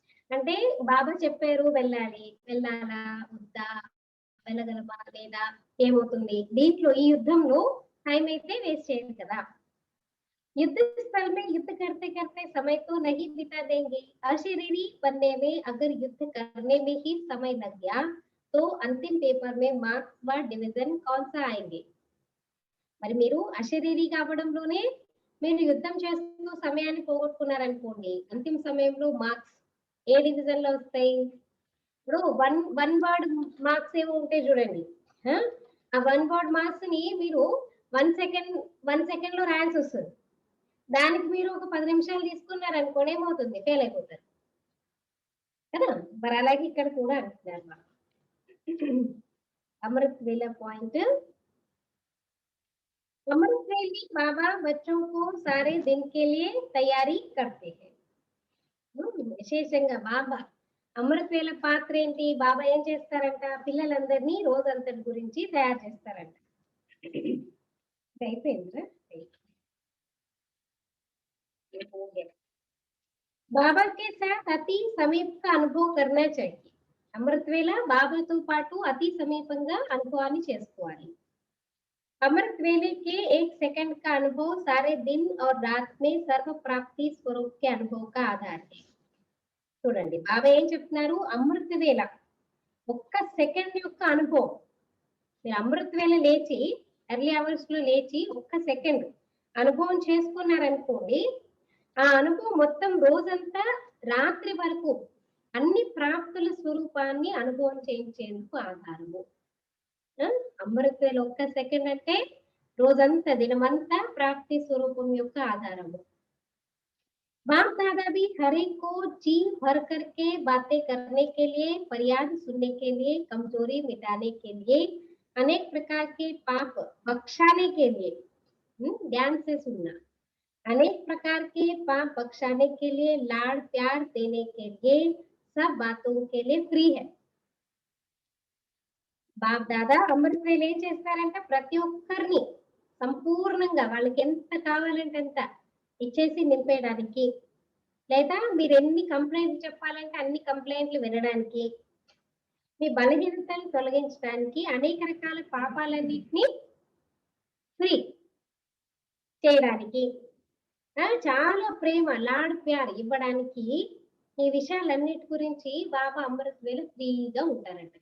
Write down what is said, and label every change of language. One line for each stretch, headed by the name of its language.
Telugu: అంటే బాబా చెప్పారు వెళ్ళాలి, వెళ్ళాలా వద్దా, వెళ్ళగలమా లేదా, ఏమవుతుంది, దీంట్లో ఈ యుద్ధంలో టైం అయితే వేస్ట్ చేయరు కదా.
Hindi: युद्ध स्थल में युद्ध करते करते समय तो नहीं बिता देंगे. अशरीरी बनने में अगर युद्ध करने में ही समय लग गया तो अंतिम पेपर में मार्क्स व डिवीजन कौन सा आएंगे?
Telugu: మరి మీరు అశరీరీగా అవ్వడంలోనే మీరు యుద్ధం చేస్తూ సమయాన్ని పోగొట్టుకున్నారనుకోండి, అంతిమ సమయంలో మార్క్స్ ఏ డివిజన్ లో వస్తాయి? ఇప్పుడు వన్ వర్డ్ మార్క్స్ ఏమో ఉంటాయి చూడండి. ఆ వన్ వర్డ్ మార్క్స్ ని మీరు 1 సెకండ్ లో రాయాల్సి వస్తుంది. దానికి మీరు ఒక 10 నిమిషాలు తీసుకున్నారనుకోండి, ఏమవుతుంది, ఫెయిల్ అయిపోతారు కదా. మరి అలాగే ఇక్కడ కూడా అంటున్నారు అమృత్ వేలా పాయింట్.
Hindi: अमृत वेली बाबा बच्चों को सारे दिन के लिए तैयारी करते हैं.
Telugu: విశేషంగా బాబా అమృత్ వేల పాత్ర ఏంటి? బాబా ఏం చేస్తారంట? పిల్లలందరినీ రోజంతటి గురించి తయారు చేస్తారంట. అయిపోయిందిరా.
Hindi: बाबा के साथ अति समीप का अनुभव करना चाहिए.
Telugu: అమృత్ వేళ బాబాతో పాటు అతి సమీపంగా అనుభవాన్ని చేసుకోవాలి.
Hindi: अमृत वेले के 1 सेकंड का अनुभव सारे दिन और रात में सर्व प्राप्ति स्वरूप के अनुभव का आधार है.
Telugu: చూడండి బాబా ఏం చెప్తున్నారు? అమృత వేళ ఒక్క సెకండ్ యొక్క అనుభవం. మీరు అమృత వేళ లేచి ఎర్లీ అవర్స్ లో లేచి ఒక్క సెకండ్ అనుభవం చేసుకున్నారనుకోండి, ఆ అనుభవం మొత్తం రోజంతా రాత్రి వరకు అన్ని ప్రాప్తుల స్వరూపాన్ని అనుభవం చేయించేందుకు ఆధారము. అమృత వేళ ఒక్క సెకండ్ అంటే రోజంతా దినమంతా ప్రాప్తి స్వరూపం యొక్క ఆధారము.
Hindi: बाप दादा भी हर एक को जी भर करके बातें करने के लिए, फरियाद सुनने के लिए, कमजोरी मिटाने के लिए, अनेक प्रकार के पाप बख्शाने के लिए, ध्यान से सुनना, अनेक प्रकार के पाप बख्शाने के लिए, लाड़ प्यार देने के लिए, सब बातों के लिए फ्री है.
Telugu: బాబ్ దాదా అమృత వేలు ఏం చేస్తారంటే ప్రతి ఒక్కరిని సంపూర్ణంగా వాళ్ళకి ఎంత కావాలంటే అంత ఇచ్చేసి నింపేయడానికి, లేదా మీరు ఎన్ని కంప్లైంట్లు చెప్పాలంటే అన్ని కంప్లైంట్లు వినడానికి, మీ బలహీనతలు తొలగించడానికి, అనేక రకాల పాపాలన్నిటినీ ఫ్రీ చేయడానికి, చాలా ప్రేమ లాడ్ ప్యార్ ఇవ్వడానికి, ఈ విషయాలన్నిటి గురించి బాబా అమృత్ వేలు ఫ్రీగా ఉంటారంట.